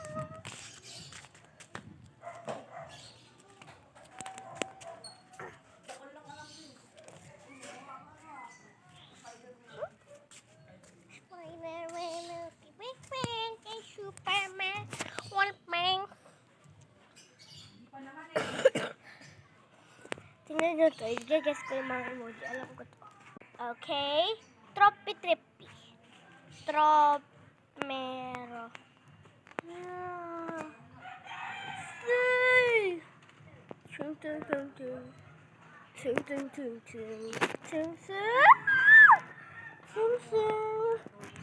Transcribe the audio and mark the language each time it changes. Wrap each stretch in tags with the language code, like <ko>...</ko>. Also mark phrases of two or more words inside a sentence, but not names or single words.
<tl>Superman. Tingnan nyo to. I-guess ko yung mga emoji. Alam ko to. Okay. Tropi-trippy. Tropmero. Say! Chung chung chung chung. Chung chung chung chung. Chung chung. Chung chung.</tl>